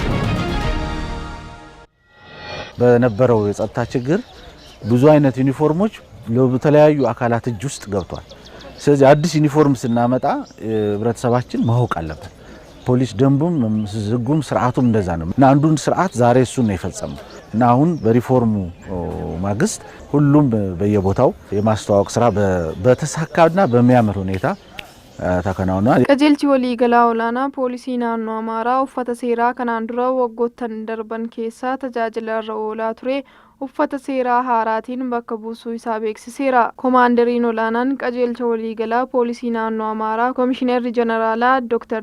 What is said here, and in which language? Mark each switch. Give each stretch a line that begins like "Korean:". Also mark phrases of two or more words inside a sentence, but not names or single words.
Amharic: በነበረው የጸጥታ ችግር ብዙ አይነት ዩኒፎርሞች ለተለያዩ አካላት እጅ ውስጥ ገብቷል። ስለዚህ አዲስ ዩኒፎርም ስናመጣ ህብረተሰባችን ማወቅ አለበት። ፖሊስ ደንቡም ህጉም ስርዓቱም እንደዛ ነው እና አንዱን ስርዓት ዛሬ እሱ ነው የፈጸመው እና አሁን በሪፎርሙ ማግስት ሁሉም በየቦታው የማስተዋወቅ ስራ በተሳካና በሚያምር ሁኔታ ተከናውኗል።
Oromo: qajeelchi walii galaa olaanaa poolisii naannoo Amaaraa uffata seeraa kanaan dura waggoottan darban keessa tajaajila irra oolaa ture uffata seeraa haaraatiin bakka buusuu isaa beeksiseera. Koomaandariin olaanaan qajeelcha waliigalaa poolisii naannoo Amaaraa Koomishinarri Jeneraalaa Dr.